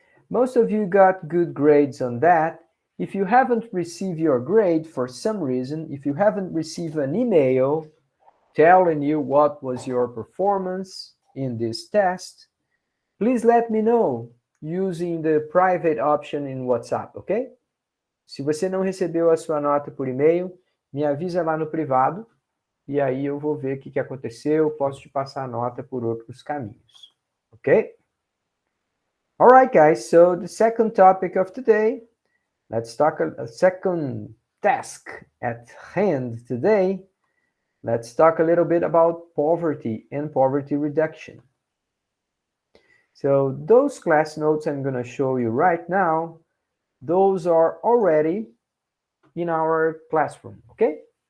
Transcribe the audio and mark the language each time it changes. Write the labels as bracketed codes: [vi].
[en] Most of you got good grades on that. If you haven't received your grade for some reason, if you haven't received an email telling you what was your performance in this test, please let me know using the private option in WhatsApp, ok? [pt] Se você não recebeu a sua nota por e-mail, me avisa lá no privado e aí eu vou ver o que aconteceu, posso te passar a nota por outros caminhos, ok? [en] All right, guys, so the second topic of today, let's talk a second task at hand today. Let's talk a little bit about poverty and poverty reduction. So those class notes I'm going to show you right now, those are already in our classroom, okay?